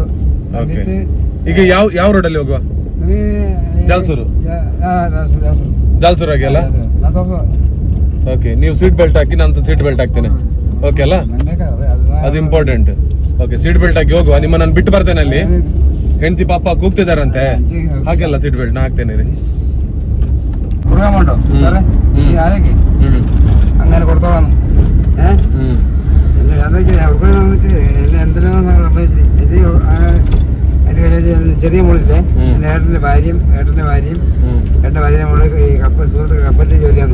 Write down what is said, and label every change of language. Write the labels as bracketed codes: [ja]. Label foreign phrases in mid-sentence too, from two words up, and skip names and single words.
[kn] ಈಗ ಯಾವ ರೋಡಲ್ಲಿ ಹೋಗುವ? ಜಾಲ್ಸೂರು ಆಗಿಲ್ಲ. ಓಕೆ, ನೀವು [en] seat belt [kn] ಹಾಕಿ, ನಾನು [en] seat belt [kn] ಹಾಕ್ತೇನೆ. ಓಕೆ ಅಲ್ಲ, ಅದು ಇಂಪಾರ್ಟೆಂಟ್. ಓಕೆ, [en] seat belt [kn] ಹಾಕಿ ಹೋಗುವ. ನಿಮ್ಮ ನಾನು ಬಿಟ್ಟು ಬರ್ತೇನೆ, ಅಲ್ಲಿ ಹೆಂಡತಿ ಪಾಪ ಕೂಗ್ತಿದಾರಂತೆ, ಹಾಗೆಲ್ಲ [en] seat belt [kn] ನಾ ಹಾಕ್ತೇನೆ ರೀ. [ml] അങ്ങനെ കൊടുത്തോളാം. അതൊക്കെ അവിടെ വന്നിട്ട് എന്തെല്ലാം സംഭവിച്ചു. ചെറിയ മോളില്ലേ, എൻ്റെ ഏട്ടൻ്റെ ഭാര്യയും ഏട്ടൻ്റെ മോള് ഈ സുഹൃത്ത് കപ്പലിൽ ജോലിയാണ്.